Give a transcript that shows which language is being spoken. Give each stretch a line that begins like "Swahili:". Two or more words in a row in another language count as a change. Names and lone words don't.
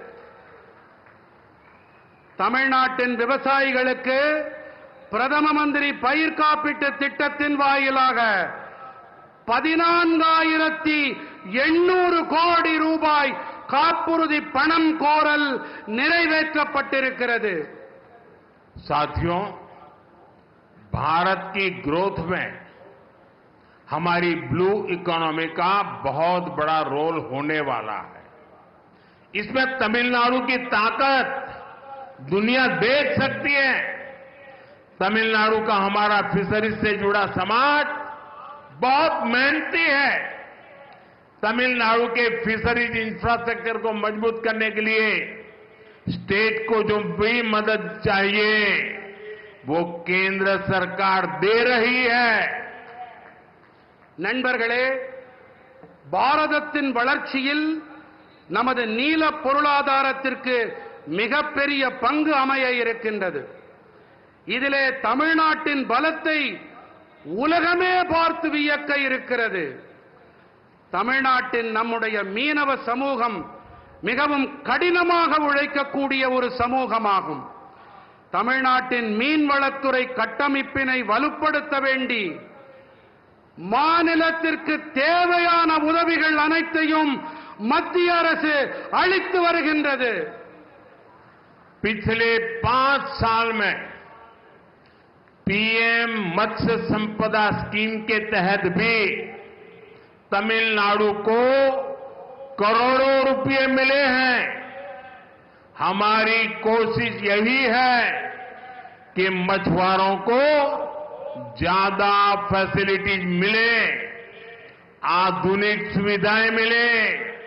Tamil: தமிழ்நாட்டின் விவசாயிகளுக்கு பிரதம மந்திரி பயிர் காப்பீட்டு திட்டத்தின் வாயிலாக 14,800 கோடி ரூபாய் காப்புறுதி பணம் கோரல் நிறைவேற்றப்பட்டிருக்கிறது.
Hindi: साथियों, भारत की ग्रोथ में हमारी
English: blue economy
Hindi: का बहुत बड़ा रोल होने वाला है। इसमें तमिलनाडु की ताकत दुनिया देख सकती है। तमिलनाडु का हमारा फिशरीज से जुड़ा समाज बहुत मेहनती है। तमिलनाडु के
English: fisheries infrastructure
Hindi: को मजबूत करने के लिए स्टेट को जो भी मदद चाहिए वो केंद्र सरकार दे रही है।
Tamil: நண்பர்களே, பாரதத்தின் வளர்ச்சியில் நமது நீல பொருளாதாரத்திற்கு மிகப்பெரிய பங்கு அமைய இருக்கின்றது. இதிலே தமிழ்நாட்டின் பலத்தை உலகமே பார்த்து வியக்க இருக்கிறது. தமிழ்நாட்டின் நம்முடைய மீனவ சமூகம் மிகவும் கடினமாக உழைக்கக்கூடிய ஒரு சமூகமாகும். தமிழ்நாட்டின் மீன்வளத்துறை கட்டமைப்பினை வலுப்படுத்த வேண்டி மாநிலத்திற்கு தேவையான உதவிகள் அனைத்தையும் மத்திய அரசு அளித்து வருகின்றது.
Hindi: पिछले 5 साल में पीएम मत्स्य संपदा स्कीम के तहत भी तमिलनाडु को करोड़ों रुपए मिले हैं। हमारी कोशिश यही है कि मछुआरों को ज्यादा फैसिलिटीज मिले, आधुनिक सुविधाएं मिले,